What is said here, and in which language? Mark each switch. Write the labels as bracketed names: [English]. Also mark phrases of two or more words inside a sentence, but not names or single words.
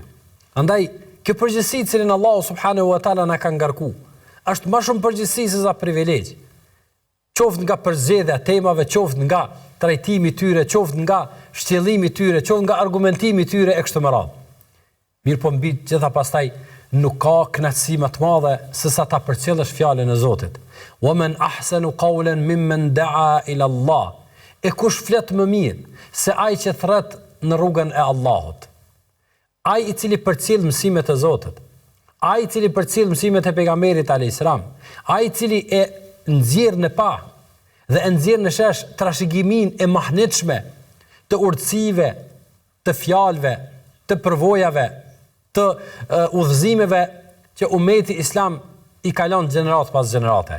[Albanian] Andaj, kjo përgjegjësi që Allahu [Arabic] سبحانه وتعالى [Albanian] na ka ngarku, është më shumë përgjegjësi se sa privilegj. qoftë nga përzgjedhja e temave, qoftë nga trajtimi i tyre, qoftë nga shtjellimi i tyre, qoftë nga argumentimi i tyre e kështu me radhë. Mirë po mbi gjitha pastaj nuk ka kënaqësi më të madhe se sa ta përcjellësh fjalën e Zotit. [Arabic] ومن أحسن قولا ممن دعا إلى الله. [Albanian] E kush flet më mirë se ai që thret në rrugën e Allahut. Ai i cili përcjell mësimet e Zotit. Ai i cili përcjell mësimet e pejgamberit [Arabic] عليه السلام. [Albanian] Ai i cili e nxjerr në pa dhe e nxjerr në shesh trashëgimin e mahnitshme të urtësive, të fjalëve, të përvojave, të udhëzimeve që ummeti islam i kalon gjenerat pas gjenerate.